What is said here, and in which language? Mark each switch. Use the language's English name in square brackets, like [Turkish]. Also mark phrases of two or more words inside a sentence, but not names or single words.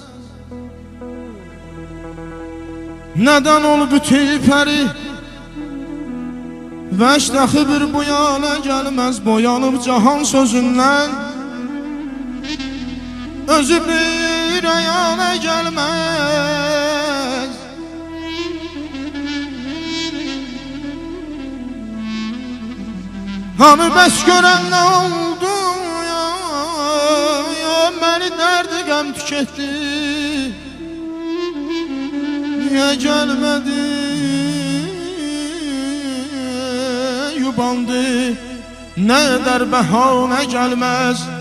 [Turkish] Neden ol bütün peri veş dahi bir bu yana gelmez? Boyanıp cahan sözünden özü bir ayana gelmez. [Azerbaijani] Hani bəs görən nə oldu ya, məni dərdi qəm tüketdi. Niyə gəlmədi, yubandı, nə edər bəhanə gəlməz.